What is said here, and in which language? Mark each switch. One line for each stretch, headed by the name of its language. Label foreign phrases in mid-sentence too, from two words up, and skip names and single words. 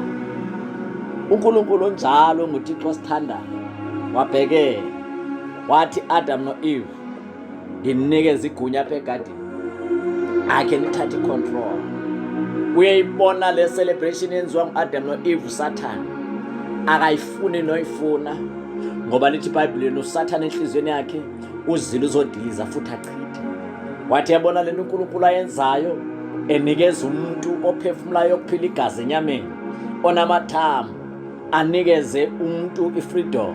Zulu: uNkulunkulu njalo nguThixo osithandayo wabhekela wathi Adam no-Eve, ngininikeza igunya apha egadini, akhe nithathe i-control. Uyayibona le celebration yenziwa ngu-Adam no-Eve, uSathane akayifuni noyifuna, ngoba lithi iBhayibheli uSathane enhliziyweni yakhe uzile uzodiliza futhi achithe. Wathi yabona lento uNkulunkulu ayenzayo, enikeza umuntu ophefumulayo ukuphila igazi enyameni, onamathambo, anikeze umuntu i-freedom.